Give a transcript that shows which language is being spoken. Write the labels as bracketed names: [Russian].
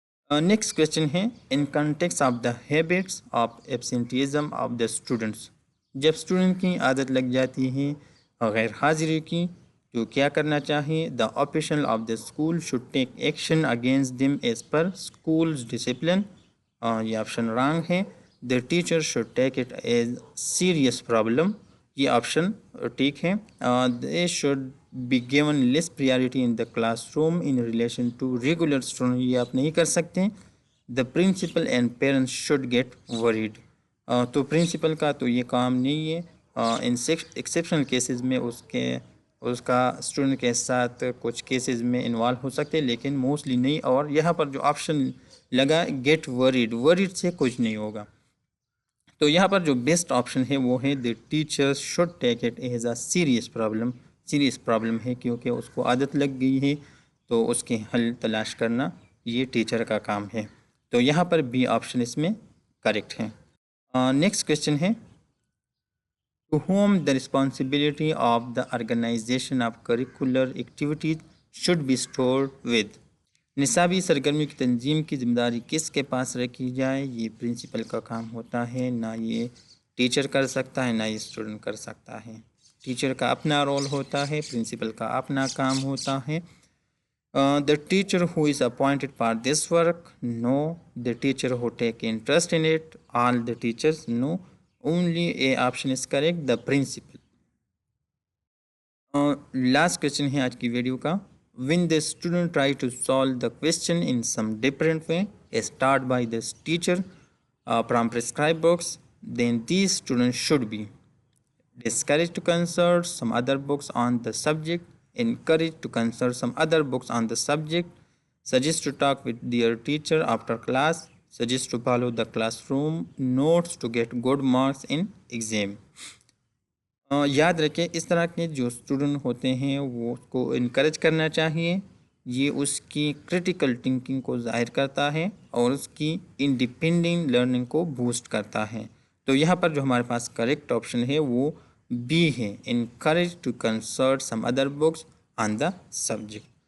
[English] Next question ہے in context of the habits of absenteeism of the students. [Urdu] جب student کی عادت لگ جاتی ہے غیر حاضری کی تو کیا کرنا چاہیے؟ [English] The official of the school should take action against them as per school's discipline. [Urdu] یہ آپشن رانگ ہے. [English] The teacher should take it as serious problem. [Urdu] یہ آپشن ٹھیک ہے. [English] They should be given less priority in the classroom in relation to regular student. [Urdu] یہ آپ نہیں کر سکتے. [English] The principal and parents should get worried. [Urdu] تو پرنسپل کا تو یہ کام نہیں ہے. ان ایکسیپشنل کیسز میں اس کا اسٹوڈنٹ کے ساتھ کچھ کیسز میں انوالو ہو سکتے لیکن موسٹلی نہیں. اور یہاں پر جو آپشن لگا گیٹ وریڈ سے کچھ نہیں ہوگا. تو یہاں پر جو بیسٹ آپشن ہے وہ ہے [English] the teacher should take it as a serious problem [Urdu] ہے کیونکہ اس کو عادت لگ گئی ہے تو اس کے حل تلاش کرنا یہ ٹیچر کا کام ہے. تو یہاں پر بی آپشن اس میں کریکٹ ہے. [English] Next question ہے to whom the responsibility of the organization of curricular activities should be stored with. [Urdu] نصابی سرگرمی کی تنظیم کی ذمہ داری کس کے پاس رکھی جائے؟ یہ پرنسپل کا کام ہوتا ہے، نہ یہ ٹیچر کر سکتا ہے نہ یہ اسٹوڈنٹ کر سکتا ہے. ٹیچر کا اپنا رول ہوتا ہے، پرنسپل کا اپنا کام ہوتا ہے. [English] The teacher who is appointed for this work, no. The teacher who take interest in it, all the teachers, no. Only A option is correct, the principal. Last question [Urdu] ہے آج کی video کا. [English] When the student try to solve the question in some different way, start by the teacher from prescribed books, then these students should be discouraged to consult some other books on the subject, encouraged to consult some other books on the subject, suggest to talk with their teacher after class, suggest to follow the classroom notes to get good marks in exam. [Urdu] یاد رکھیں اس طرح کے جو student ہوتے ہیں وہ اس کو encourage کرنا چاہیے. یہ اس کی کرٹیکل تھنکنگ کو ظاہر کرتا ہے اور اس کی انڈیپینڈنٹ لرننگ کو بوسٹ کرتا ہے. تو یہاں پر جو ہمارے پاس کریکٹ آپشن ہے وہ بی ہے، [English] Encourage to consult some other books on the subject.